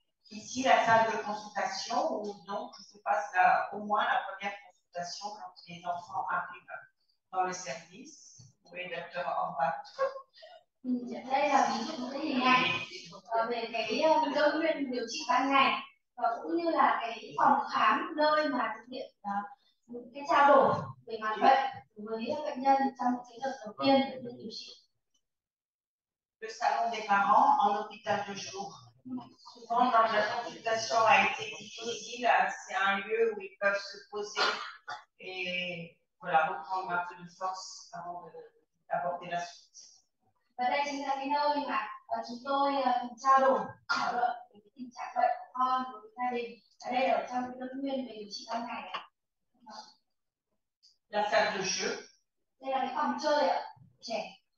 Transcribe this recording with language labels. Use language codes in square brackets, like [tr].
[fr] Ici, la salle de consultation où donc se passe au moins la première consultation quand les enfants arrivent dans le service. Oui, docteur Orbach. [vi] Đây là ví dụ cái hình ảnh về cái đơn nguyên điều trị ban ngày và cũng như là cái phòng khám nơi mà thực hiện cái trao đổi về mặt bệnh với bệnh nhân trong cái đợt đầu tiên được điều trị. [fr] Le salon des parents en hôpital de jour. Souvent, quand la consultation a été difficile, c'est un lieu où ils peuvent se poser et voilà, reprendre un peu de force avant d'aborder la suite. [vi] Và đây chính là cái nơi mà chúng tôi trao đổi, thảo luận về cái tình trạng bệnh của con với gia đình. Ở đây là ở trong cái đơn nguyên về điều trị ban ngày này. [fr] La salle de jeu. [vi] Đây là cái phòng chơi ạ, trẻ.